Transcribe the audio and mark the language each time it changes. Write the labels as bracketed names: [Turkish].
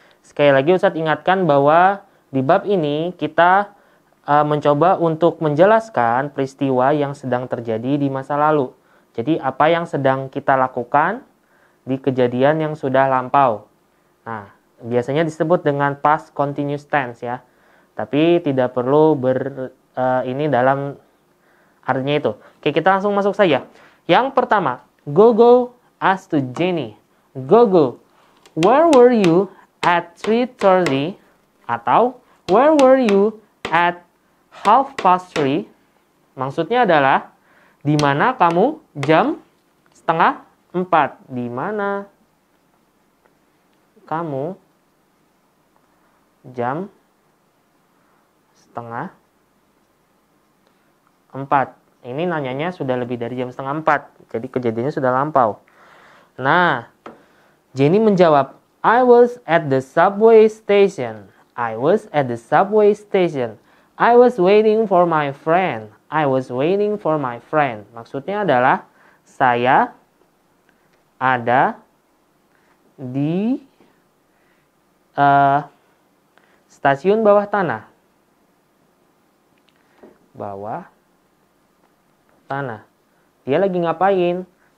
[Indonesian] Sekali lagi Ustadz ingatkan bahwa di bab ini kita mencoba untuk menjelaskan peristiwa yang sedang terjadi di masa lalu. Jadi apa yang sedang kita lakukan di kejadian yang sudah lampau. Nah, biasanya disebut dengan past continuous tense ya. Tapi tidak perlu ini dalam artinya itu. Oke, kita langsung masuk saja. Yang pertama, [English] Gogo asked to Jenny, Gogo, where were you at 3:30? [Indonesian] Atau [English] where were you at 3:30? [Indonesian] Maksudnya adalah di mana kamu jam 3:30? Di mana kamu jam 3:30? Ini nanyanya sudah lebih dari jam 3:30. Jadi kejadiannya sudah lampau. Nah, Jenny menjawab, [English] I was at the subway station. I was at the subway station. I was waiting for my friend. I was waiting for my friend. [Indonesian] Maksudnya adalah saya ada di stasiun bawah tanah. Bawah tanah. Dia lagi ngapain?